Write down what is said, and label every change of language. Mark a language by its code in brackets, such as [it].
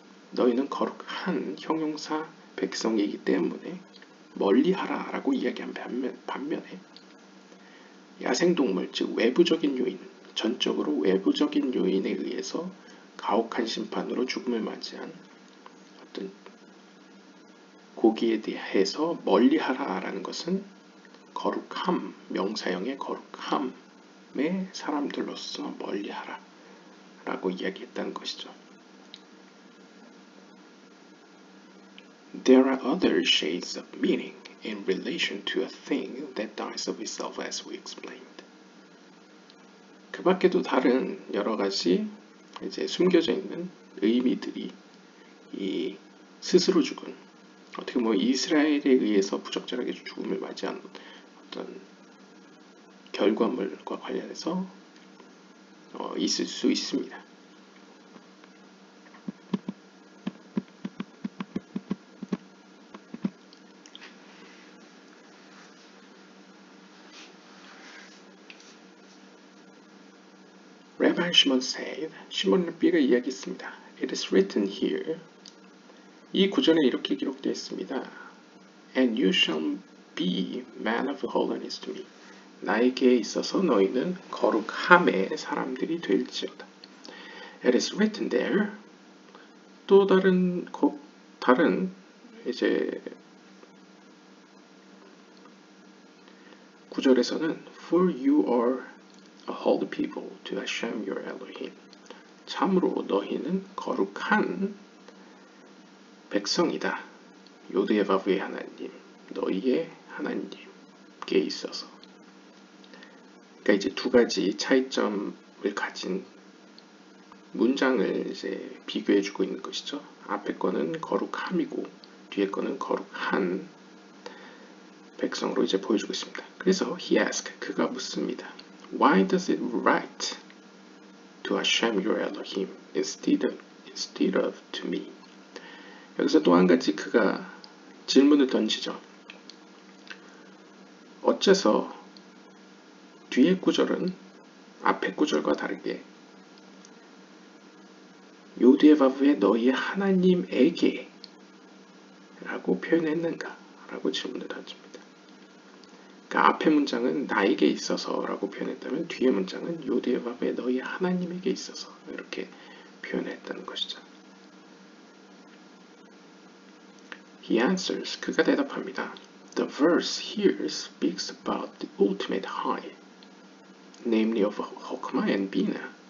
[ko] 너희는 거룩한 형용사 백성이기 때문에 멀리하라 라고 이야기한 반면에 야생동물, 즉 외부적인 요인, 전적으로 외부적인 요인에 의해서 가혹한 심판으로 죽음을 맞이한 어떤 고기에 대해서 멀리하라 라는 것은 거룩함, 명사형의 거룩함의 사람들로서 멀리하라 라고 이야기했다는 것이죠. [en] there are other shades of meaning in relation to a thing that dies of itself as we explained. [ko] 그 밖에도 다른 여러 가지 이제 숨겨져 있는 의미들이 이 스스로 죽은 어떻게 보면 이스라엘에 의해서 부적절하게 죽음을 맞이한 어떤 결과물과 관련해서 있을 수 있습니다. [en] Rabbi Shimon said, [ko] 시몬 랍비가 이야기했습니다. [en] It is written here. [ko] 이 구절에 이렇게 기록되어 있습니다. [en] And you shall be man of holiness to me. [ko] 나에게 있어서 너희는 거룩함의 사람들이 될지어다. [en] It is written there. [ko] 또 다른 이제 구절에서는 [en] For you are a holy people to Hashem your Elohim. [ko] 참으로 너희는 거룩한 백성이다. 요드의 바브의 하나님, 너희의 하나님께 있어서. 그러니까 이제 두 가지 차이점을 가진 문장을 이제 비교해주고 있는 것이죠. 앞에 거는 거룩함이고 뒤에 거는 거룩한 백성으로 이제 보여주고 있습니다. 그래서 [en] he asked, [ko] 그가 묻습니다. [en] Why does it write to Hashem your Elohim instead of to me? [ko] 여기서 또 한 가지 그가 질문을 던지죠. 어째서 뒤의 구절은 앞의 구절과 다르게 요드에바브의 너희의 하나님에게 라고 표현했는가? 라고 질문을 던집니다. 그러니까 앞의 문장은 나에게 있어서 라고 표현했다면 뒤의 문장은 요드에바브의 너희의 하나님에게 있어서 이렇게 표현했다는 것이죠. [en] He answers, [ko] 그가 대답합니다. [en] The verse here speaks about the ultimate high, namely of Hokmah and Bina.